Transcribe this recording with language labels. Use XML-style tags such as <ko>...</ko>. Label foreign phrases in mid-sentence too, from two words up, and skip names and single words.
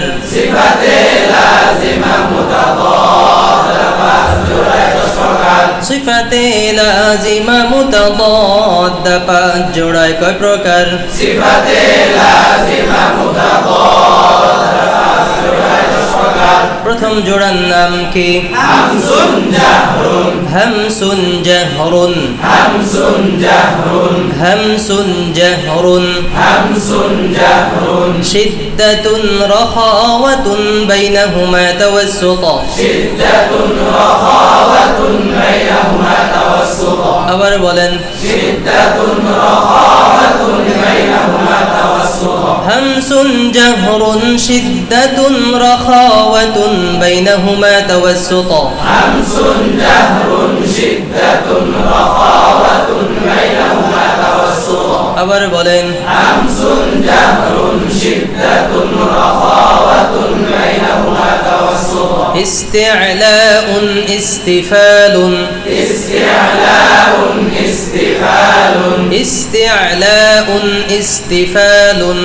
<ar>صفات لازمة متضادة</ar> <bn>পাঁচ জোড়ায় দশ প্রকার</bn> <ar>صفات لازمة متضادة</ar> <bn>পাঁচ জোড়ায় কয় প্রকার</bn> <ar>صفات لازمة متضادة</ar> <bn>পাঁচ জোড়ায় দশ প্রকার প্রথম জোড়ার নাম কি</bn> <ar>همسٌ جهرٌ همسٌ جهرٌ همسٌ جهرٌ همسٌ جهرٌ همسٌ جهرٌ شدةٌ رخاوةٌ بينهما توسطٌ شدةٌ رخاوةٌ بينهما توسطٌ</ar> <bn>আবার বলেন</bn> <ar>شدةٌ رخاوةٌ بينهما توسطٌ همسٌ جهرٌ شدةٌ رخاوةٌ بينهما توسطٌ همسٌ جهرٌ شدةٌ رخاوةٌ بينهما توسطٌ</ar> <bn>আবার বলেন</bn> <ar>همسٌ جهرٌ شدةٌ رخاوةٌ بينهما توسطٌ استعلاءٌ استفالٌ استعلاءٌ استفالٌ استعلاءٌ استفالٌ</ar>